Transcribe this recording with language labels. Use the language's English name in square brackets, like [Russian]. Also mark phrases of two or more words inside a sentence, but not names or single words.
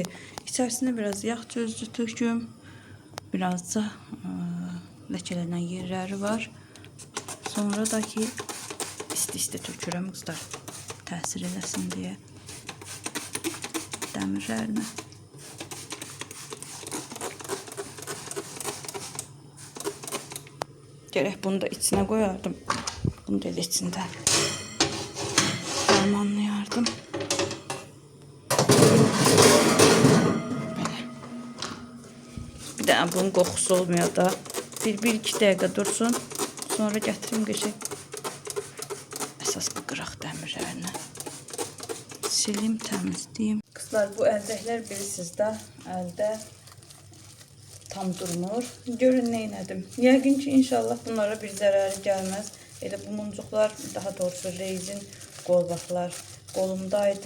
[Azerbaijani] İçərisinə biraz yağ çözücü töküm. Biraz da ləkələnən yerləri var. Sonra da ki isti tökürəm qızlar. Təsir eləsin deyə dəmirlərinə. [Turkish] Gerek bunu da içine koyardım. Bunu da içinde harmanlayardım. Böyle. Bir de bunun kokusu olmuyor da. Bir iki dakika dursun. Sonra getirim geçecek. [Azerbaijani] Esas bu qıraq dəmirlərini silim, təmizləyim. Kızlar, bu əldəklər bilirsiniz də, əldə tam durmur. Görün nə elədim. Yəqin ki, inşallah bunlara bir zərəri gəlməz. Elə bu muncuqlar, daha doğrusu rezin qolbaqlar qolumdaydı.